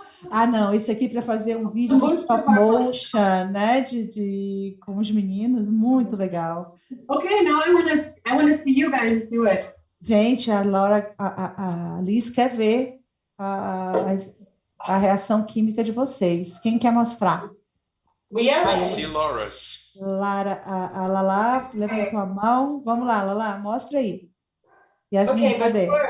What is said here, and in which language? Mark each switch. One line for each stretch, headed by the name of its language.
Portuguese: Ah, não, isso aqui para fazer um vídeo de stop motion, né, com os meninos, muito legal.
English: Okay, now I wanna see you guys do it.
Portuguese: Gente, a Liz quer ver a reação química de vocês. Quem quer mostrar?
English: Let's see Laura's.
Portuguese: A Lala levantou a mão. Vamos lá, Lala, mostra aí. Yasmin, cadê?